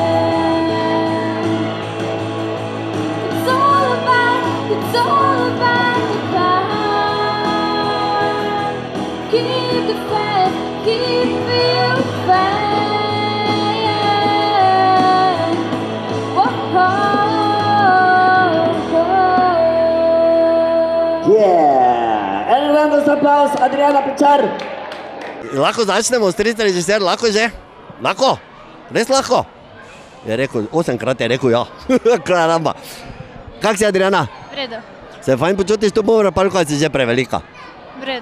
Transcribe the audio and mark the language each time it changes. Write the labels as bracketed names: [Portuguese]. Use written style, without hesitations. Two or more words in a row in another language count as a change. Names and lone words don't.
[English] It's all about the climb. Keep the fight, keep you flying. Yeah. [Slovenian] En grand aplauz, Adriana Pečar. Lahko začnemo, stric režiser, lahko že? Lahko? Res lahko? Je rekel, 8-krat je rekel ja. Karamba. Kak si, Adriana? V redu, Se fajn počutiš tu po parku, ali si že prevelika? v redu.